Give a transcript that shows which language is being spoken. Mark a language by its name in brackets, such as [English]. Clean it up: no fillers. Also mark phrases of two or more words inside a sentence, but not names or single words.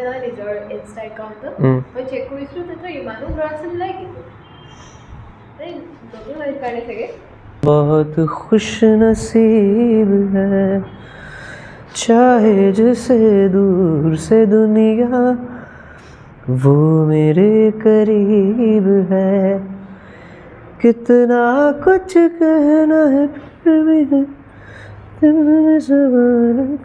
[Assamese] নহয় নিজৰ [English] Insta account [Assamese] মই চেক কৰিছিলোঁ তেতিয়া ইমানো ল'ৰা ছোৱালী নাই কিন্তু নতুন কাৰণে চাগে [Hindi] बहुत खुश नसीब है चाहे जिसे दूर से दुनिया वो मेरे करीब है कितना कुछ कहना है फिर भी है दिल में सवाल